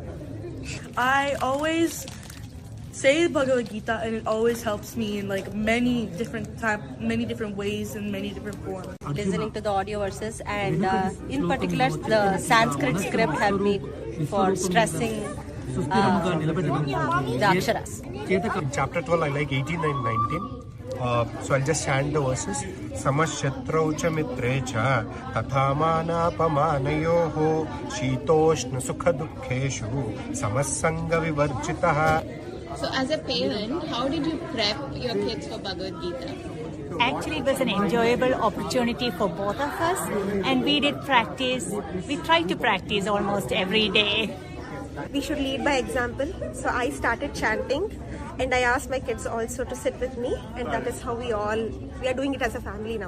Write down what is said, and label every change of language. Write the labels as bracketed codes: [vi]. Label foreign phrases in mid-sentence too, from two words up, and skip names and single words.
[en] I always say Bhagavad Gita, and it always helps me in many different ways and many different forms. Listening to the audio verses, and in particular the Sanskrit script helped me for stressing the aksharas. In chapter 12, I like 18 and 19. So I'll just chant the verses. [sa] Samashatrau cha mitre cha tathamana pamanayoho shitoshna sukha dukkheshu samassanga vivarjitaha. [en] So as a parent, how did you prep your kids for Bhagavad Gita? Actually, it was an enjoyable opportunity for both of us, and we did practice. We tried to practice almost every day. We should lead by example. So I started chanting, and I asked my kids also to sit with me, and that is how we are doing it as a family now.